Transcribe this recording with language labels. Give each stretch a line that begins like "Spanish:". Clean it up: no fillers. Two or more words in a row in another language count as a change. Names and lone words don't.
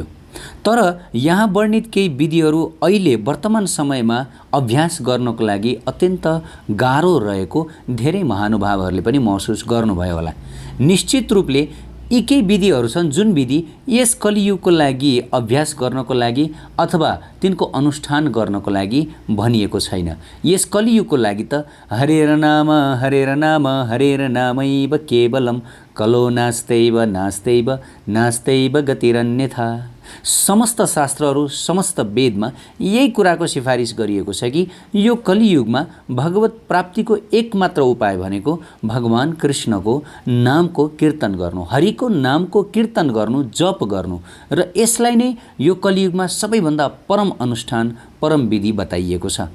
Nepali: तर यहाँ वर्णित केही विधिहरू अहिले वर्तमान समयमा अभ्यास गर्नको लागि अत्यन्त गाह्रो रहेको धेरै महानुभावहरूले पनि महसुस गर्नुभयो होला। निश्चित रूपले यी केही विधिहरू छन् जुन विधि यस कलियुगको लागि अभ्यास गर्नको लागि अथवा तिनको अनुष्ठान गर्नको लागि भनिएको छैन। यस कलियुगको लागि त
Sanskrit: हरेर नाम हरेर नामैव केवलम कलो नास्त्यैव नास्त्यैव नास्त्यैव गतिरन्यथा।
Nepali: समस्त शास्त्रहरू, समस्त वेदमा यही कुराको सिफारिस गरिएको छ कि यो कलियुगमा भगवत प्राप्तिको एकमात्र उपाय भनेको भगवान कृष्णको नामको कीर्तन गर्नु, हरिको नामको कीर्तन गर्नु, जप गर्नु, र यसलाई नै यो कलियुगमा सबैभन्दा परम अनुष्ठान, परम विधि बताइएको छ।